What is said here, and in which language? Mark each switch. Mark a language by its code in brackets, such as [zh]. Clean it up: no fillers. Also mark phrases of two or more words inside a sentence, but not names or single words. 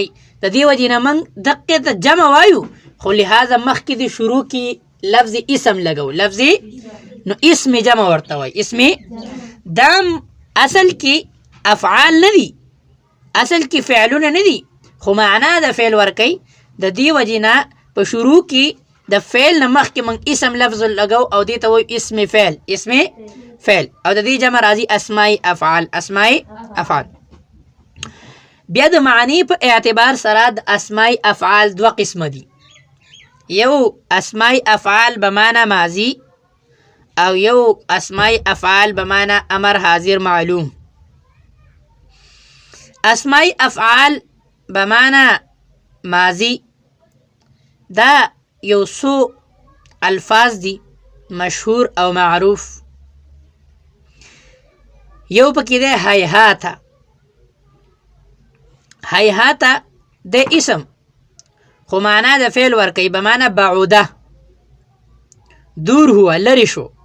[ps] د دې وجې نه موږ دقې ته جمع وایو، خو لهذا مخکې د شروع کې لفظ اسم لګو، لفظ نو اسم جمع ورته وایي. اسم دام اصل کې افعال نه دي، اصل کې فعلونه نه دي، خو معنا د فعل ورکوي. د دې وجې نه په شروع کې د فعل نه مخکې موږ اسم لفظ لګو او دې ته وایو اسم فعل، اسم فعل. او د دې جمع راځي اسماء افعال، اسماء افعال. بیا د معنی په اعتبار سره د اسماء افعال دوه قسمه دي. یو [ar] اسماء افعال به معنی ماضی [ps] او یو [ar] اسماء افعال به معنی امر حاضر معلوم. اسماء افعال به معنی ماضی [ps] دا یو څو الفاظ دي مشهور او معروف. یو پکې دی هیهاته. هیهاته د اسم خو معنا د فعل ورکوي، [ar] به معنا بعوده، [ps] دور هو، لرې شو.